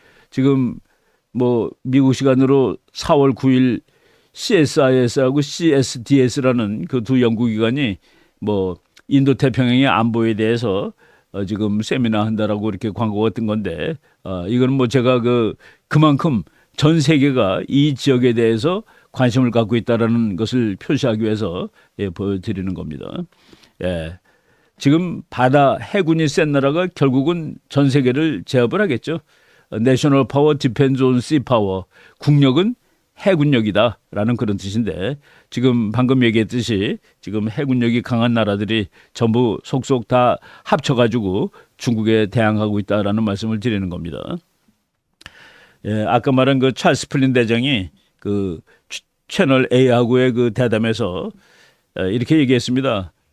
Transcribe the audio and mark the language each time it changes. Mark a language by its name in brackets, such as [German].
[Korean] 지금 뭐 미국 시간으로 4월 9일 CSIS하고 CSDS라는 그 두 연구기관이 뭐 인도 태평양의 안보에 대해서 지금 세미나 한다라고 이렇게 광고가 뜬 건데 이거는 뭐 제가 그만큼 전 세계가 이 지역에 대해서 관심을 갖고 있다라는 것을 표시하기 위해서 보여드리는 겁니다. 예. 지금 바다 해군이 센 나라가 결국은 전 세계를 제압을 하겠죠. [English] National Power depends on sea power. [Korean] 국력은 해군력이다라는 그런 뜻인데 지금 방금 얘기했듯이 지금 해군력이 강한 나라들이 전부 속속 다 합쳐가지고 중국에 대항하고 있다라는 말씀을 드리는 겁니다. 예, 아까 말한 그 찰스 플린 대장이 그 채널 A하고의 그 대담에서 이렇게 얘기했습니다.